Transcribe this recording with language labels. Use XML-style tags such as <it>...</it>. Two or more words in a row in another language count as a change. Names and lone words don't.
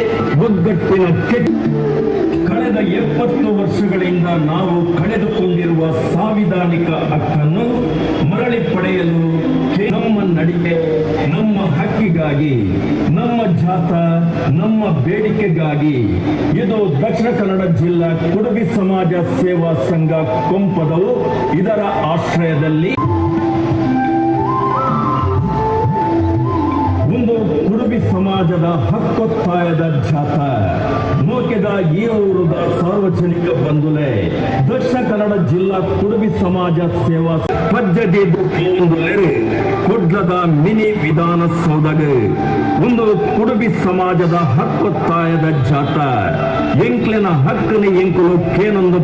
<kn>ಒಗ್ಗಟ್ಟಿನ ಕಳೆದ 70 ವರ್ಷಗಳಿಂದ ನಾವು ಕಳೆದುಕೊಂಡಿರುವ ಸಾಂವಿಧಾನಿಕ ಹಕ್ಕನ್ನು ಮರಳಿ ಪಡೆಯಲು ನಮ್ಮ ನಡಿಗೆ, ನಮ್ಮ ಹಕ್ಕಿಗಾಗಿ, ನಮ್ಮ ಜಾಥಾ, ನಮ್ಮ ಬೇಡಿಕೆಗಾಗಿ ಇದು ದಕ್ಷಿಣ ಕನ್ನಡ ಜಿಲ್ಲಾ ಕುಡುಬಿ ಸಮಾಜ ಸೇವಾ ಸಂಘ ಕೊಂಪದವು ಇದರ ಆಶ್ರಯದಲ್ಲಿ</kn> <tcy>ಒಂದು ಕುಡುಬಿ ಸಮಾಜದ ಹಕ್ಕೊತ್ತಾಯದ ಜಾಥಾ ನೋಕೆದ ಈರೂರದ ಸಾರ್ವಜನಿಕ ಬಂಧುಲೆ ದಕ್ಷಿಣ ಕನ್ನಡ ಜಿಲ್ಲಾ ಕುಡುಬಿ ಸಮಾಜ ಸೇವಾ ಪದ್ಧತಿ ಕೊಡ್ಲದ ಮಿನಿ ವಿಧಾನಸೌಧಗ ಒಂದು ಕುಡುಬಿ ಸಮಾಜದ ಹಕ್ಕೊತ್ತಾಯದ ಜಾಥಾ ಎಂಕ್ಲೆನ ಹಕ್ಕನೆ ಎಂಕುಲು ಕೇನೊಂದು</tcy>